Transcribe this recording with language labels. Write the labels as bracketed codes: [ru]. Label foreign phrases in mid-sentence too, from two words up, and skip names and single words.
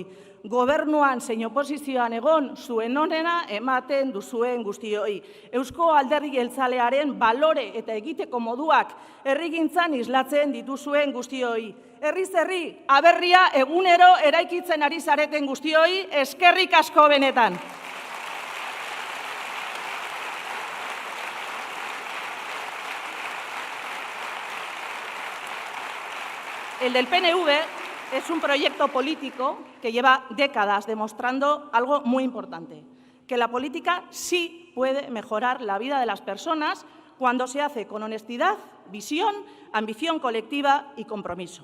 [eu] Gobernuan zein oposizioan egon zuen onena ematen duzuen guztioi. Eusko Alderdi Jeltzalearen balore eta egiteko moduak herrigintzan islatzen dituzuen guztioi. Herriz herri aberria egunero eraikitzen ari zareten guztioi, eskerrik asko benetan. [es] El del PNV es un proyecto político que lleva décadas demostrando algo muy importante, que la política sí puede mejorar la vida de las personas cuando se hace con honestidad, visión, ambición colectiva y compromiso.